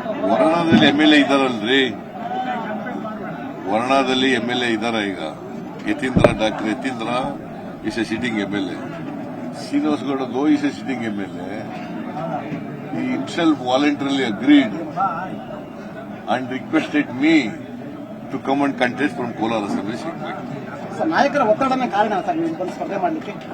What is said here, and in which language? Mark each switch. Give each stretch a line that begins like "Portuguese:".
Kannada: ವರ್ಣದಲ್ಲಿ MLA ಇದ್ದಾರಲ್ರಿ, ವರ್ಣದಲ್ಲಿ MLA ಇದ್ದಾರ.
English: ಈಗ doctor Yatindra is a sitting MLA. Srinivas Gowda ಗೋ is a sitting MLA. He himself voluntarily agreed and requested me to come and contest from Kolar Assembly seat.
Kannada: ನಾಯಕರ ಒತ್ತಡನೇ ಕಾರಣ sir ನೀವು ಬಂದು ಸ್ಪರ್ಧೆ ಮಾಡಲಿಕ್ಕೆ.